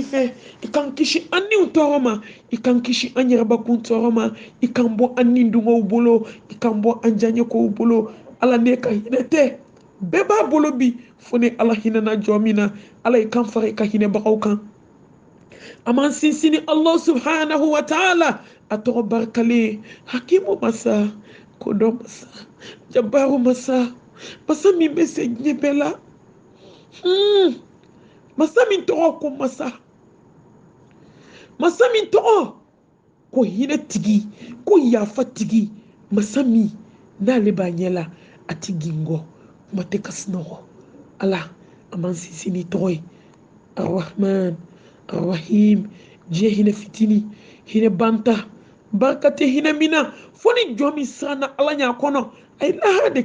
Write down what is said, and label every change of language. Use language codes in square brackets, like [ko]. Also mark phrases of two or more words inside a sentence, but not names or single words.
[bm] fɛ i kan kisi an niw tɔɔrɔ ma i kan kisi an yɛrɛbakun tɔɔrɔ ma i kan bɔ an nin dungow bolo i kan bɔ an janɲɛkow bolo ala ne ka hinɛ tɛ bɛɛ b'a bolo bi fo ni ala hinɛna jɔ min na ala i kan fara i ka hinɛbagaw kan a man sinsin [ar] الله سبحانه وتعالى [bm] a tɔgɔ barikalen hakimu masa kodɔn masa jabaru masa masa min bɛ se diɲɛ bɛɛ la masa min tɔgɔ ko masa masa min tɔgɔ ko hinɛ tigi ko yafa tigi masa min n'ale b'a ɲɛ la a ti gingɔ kuma tɛ ka sunɔgɔ ala a man sinsin ni tɔgɔ ye [ar] الرحمن الرحيم [bm] diɲɛ hinɛ fitini hinɛ banta barika tɛ hinɛ min na fo ni jɔn min siranna ala ɲɛ a kɔnɔ a ye lahara de